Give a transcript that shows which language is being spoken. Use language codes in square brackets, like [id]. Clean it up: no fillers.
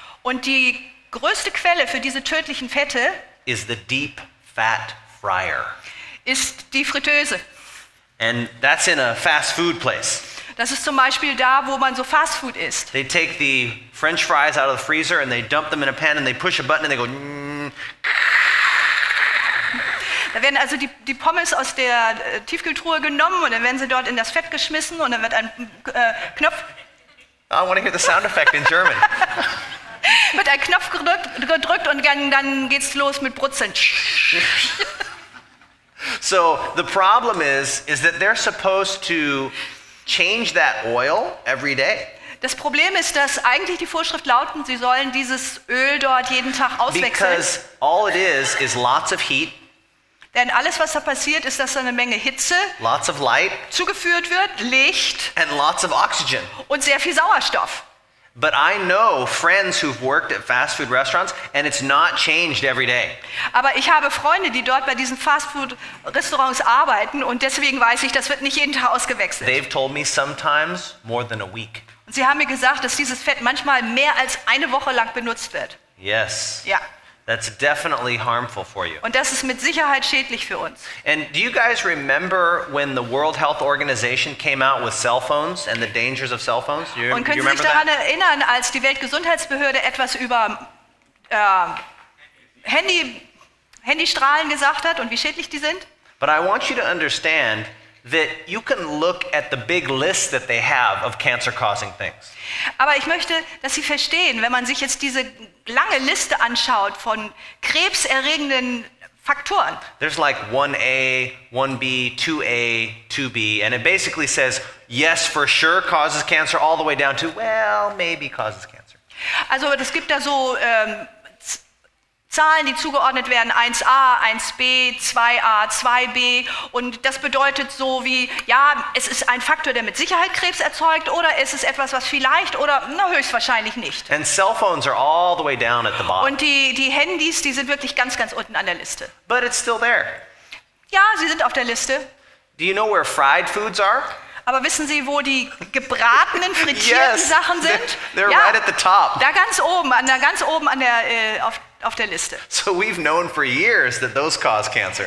[de] Und die größte Quelle für diese tödlichen Fette [en] is the deep fat fryer. [de] ist die Fritteuse. [en] And that's in a fast food place. [de] Das ist zum Beispiel da, wo man so Fastfood isst. [en] They take the French fries out of the freezer and they dump them in a pan and they push a button and they go. [de] Da werden also die Pommes aus der Tiefkühltruhe genommen und dann werden sie dort in das Fett geschmissen und dann wird ein Knopf. [en] I want to hear the sound effect in German. [de] Wird ein Knopf gedrückt und dann geht's los mit Brutzeln. [en] So the problem is that they're supposed to change that oil every day. [de] Das Problem ist, dass eigentlich die Vorschrift lautet, sie sollen dieses Öl dort jeden Tag auswechseln. [en] Because all it is lots of heat. [de] Denn alles, was da passiert, ist, dass da eine Menge Hitze [en] Lots of light [de] zugeführt wird, Licht [en] and lots of oxygen. [de] und sehr viel Sauerstoff. [en] But I know friends who've worked at fast food restaurants and it's not changed every day. [de] Aber ich habe Freunde, die dort bei diesen Fastfood-Restaurants arbeiten und deswegen weiß ich, das wird nicht jeden Tag ausgewechselt. [en] They've told me sometimes more than a week. [de] Und sie haben mir gesagt, dass dieses Fett manchmal mehr als eine Woche lang benutzt wird. [en] Yes. [de] Ja. [en] That's definitely harmful for you. [de] Und das ist mit Sicherheit schädlich für uns. [en] And do you guys remember when the World Health Organization came out with cell phones and the dangers of cell phones? [de] Und können Sie sich daran erinnern, als die Weltgesundheitsbehörde etwas über Handystrahlen gesagt hat und wie schädlich die sind? [en] But I want you to understand that you can look at the big list that they have of cancer-causing things. [de] Aber ich möchte, dass Sie verstehen, wenn man sich jetzt diese lange Liste anschaut von krebserregenden Faktoren. [en] There's like 1A, 1B, 2A, 2B, and it basically says, yes, for sure causes cancer, all the way down to, well, maybe causes cancer. [de] Also es gibt da so Zahlen, die zugeordnet werden, 1a, 1b, 2a, 2b und das bedeutet so wie, ja, es ist ein Faktor, der mit Sicherheit Krebs erzeugt oder es ist etwas, was vielleicht oder höchstwahrscheinlich nicht. [en] And cell phones are all the way down at the bottom. [de] Und die Handys, die sind wirklich ganz, ganz unten an der Liste. [en] But it's still there. [de] Ja, sie sind auf der Liste. [en] Do you know where fried foods are? [de] Aber wissen Sie, wo die gebratenen, frittierten Sachen sind? [en] They're [de] ja, [en] right at the top. [de] Da ganz oben an der auf der Liste. [en] So we've known for years that those cause cancer.